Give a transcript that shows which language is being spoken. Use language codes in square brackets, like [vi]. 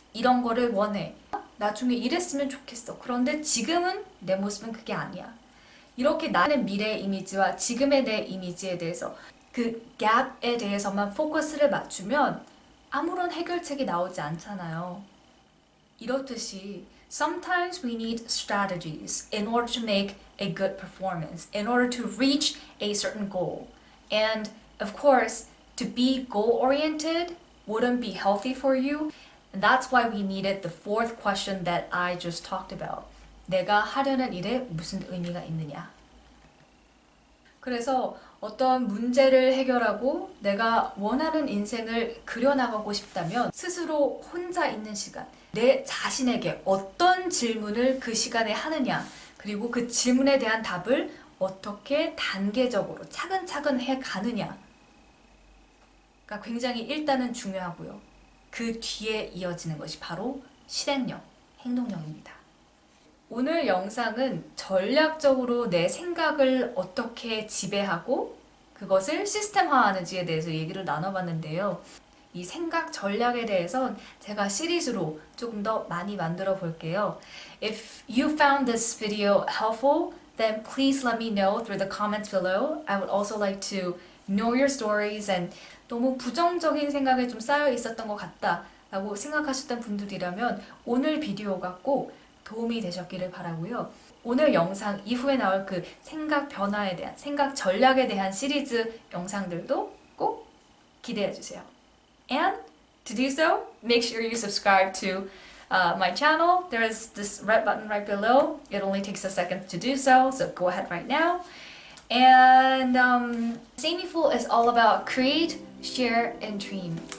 [ko] 이런 거를 원해. 나중에 이랬으면 좋겠어. 그런데 지금은 내 모습은 그게 아니야. 이렇게 나의 미래의 이미지와 지금의 내 이미지에 대해서 그 갭에 대해서만 포커스를 맞추면 아무런 해결책이 나오지 않잖아요. 이렇듯이 [en] sometimes we need strategies in order to make a good performance, in order to reach a certain goal. And of course, to be goal-oriented wouldn't be healthy for you. And that's why we needed the fourth question that I just talked about. [ko] 내가 하려는 일에 무슨 의미가 있느냐? 그래서 어떤 문제를 해결하고 내가 원하는 인생을 그려나가고 싶다면 스스로 혼자 있는 시간, 내 자신에게 어떤 질문을 그 시간에 하느냐, 그리고 그 질문에 대한 답을 어떻게 단계적으로 차근차근 해 가느냐가 굉장히 일단은 중요하고요. 그 뒤에 이어지는 것이 바로 실행력, 행동력입니다. 오늘 영상은 전략적으로 내 생각을 어떻게 지배하고 그것을 시스템화하는지에 대해서 얘기를 나눠봤는데요. 이 생각 전략에 대해선 제가 시리즈로 조금 더 많이 만들어 볼게요. [en] If you found this video helpful, then please let me know through the comments below. I would also like to know your stories and [ko] 너무 부정적인 생각에 좀 쌓여 있었던 것 같다 라고 생각하셨던 분들이라면 오늘 비디오가 꼭 도움이 되셨기를 바라고요. 오늘 영상 이후에 나올 그 생각 변화에 대한, 생각 전략에 대한 시리즈 영상들도 꼭 기대해 주세요. [en] And to do so, make sure you subscribe to my channel. There's this red button right below. It only takes a second to do so, so go ahead right now. And Sameyful is all about create, share, and dream.